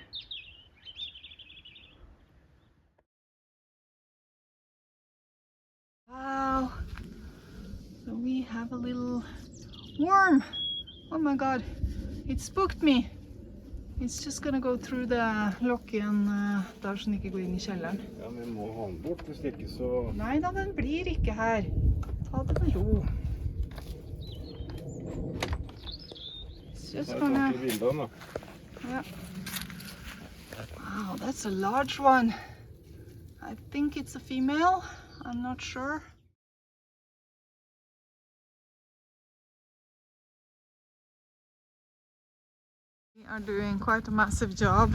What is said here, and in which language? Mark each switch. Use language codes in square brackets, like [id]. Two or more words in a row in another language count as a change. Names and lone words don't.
[en] Wow, so we have a little worm. Oh my god, it spooked me. It's just gonna go through the locken [no] der, så den ikke går inn I kjelleren. Ja, vi må ha den bort, hvis ikke så... Nei da, den blir ikke her. Ta det med ro. [en] It's just gonna... Yeah. Wow, that's a large one. I think it's a female. I'm not sure. We are doing quite a massive job.